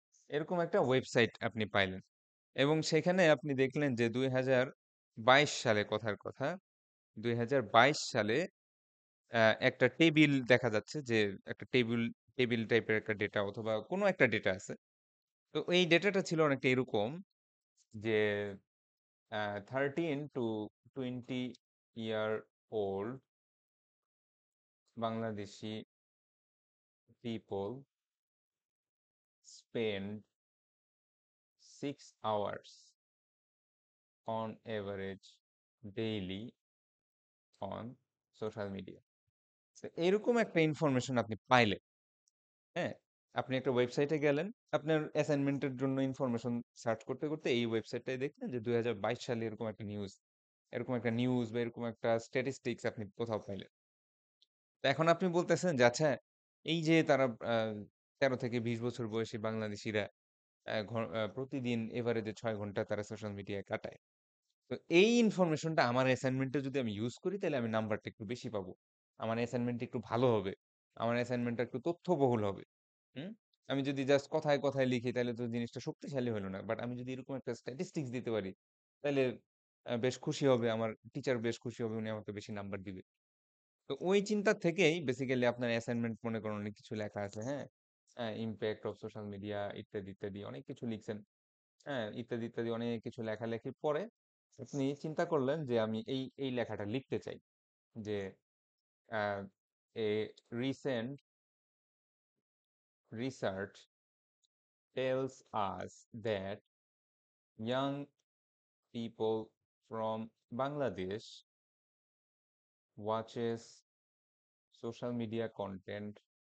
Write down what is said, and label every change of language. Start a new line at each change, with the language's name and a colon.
Bangla: এরকম একটা ওয়েবসাইট আপনি পাইলেন। এবং সেখানে আপনি দেখলেন যে ২০২২ সালে কথার কথা, ২০২২ সালে একটা টেবিল দেখা যাচ্ছে যে একটা টেবিল টাইপের একটা ডেটা অথবা কোনো একটা ডেটা আছে। তো এই ডেটাটা ছিল অনেকটা এরকম যে
English: 13 to 20 year old Bangladeshi people spend 6 hours on average daily on social media.
Bangla: তো এরকম একটা ইনফরমেশন আপনি পাইলেন, হ্যাঁ? আপনি একটা ওয়েবসাইটে গেলেন, আপনার অ্যাসাইনমেন্টের জন্য ইনফরমেশন সার্চ করতে, করতে এই ওয়েবসাইটটায় দেখলেন যে 2022 সালে এরকম একটা নিউজ বা এরকম একটা স্ট্যাটিস্টিক্স আপনি কোথাও পাইলেন। তো এখন আপনি বলতেছেন যে আচ্ছা, এই যে তারা 13 থেকে 20 বছর বয়সী বাংলাদেশীরা প্রতিদিন এভারেজে 6 ঘন্টা তারা সোশ্যাল মিডিয়ায় কাটায়। তো এই ইনফরমেশনটা আমার অ্যাসাইনমেন্টে যদি আমি ইউজ করি তাহলে আমি নাম্বারটা একটু বেশি পাবো। আমার অ্যাসাইনমেন্টটা একটু ভালো হবে। আমার অ্যাসাইনমেন্টটা একটু তথ্যবহুল হবে। হুম? আমি যদি জাস্ট কথায়, কথায় লিখি তাহলে তো জিনিসটা শক্তিশালী হলো না। বাট আমি যদি এরকম একটা স্ট্যাটিস্টিক্স দিতে পারি তাহলে বেশ খুশি হবে। আমার টিচার বেশ খুশি হবে। উনি আমাকে বেশি নাম্বার দিবে। তো ওই চিন্তা থেকেই বেসিক্যালি আপনার অ্যাসাইনমেন্ট মনে করেন অনেক কিছু লেখা আছে, হ্যাঁ?
English: impact of social media
Bangla: ইত্যাদি, ইত্যাদি অনেক কিছু লিখছেন। হ্যাঁ? ইত্যাদি, ইত্যাদি অনেক কিছু লেখালেখির পরে আপনি চিন্তা করলেন যে আমি এই লেখাটা লিখতে চাই। যে
English: a a recent research tells us that young people from Bangladesh watches social media content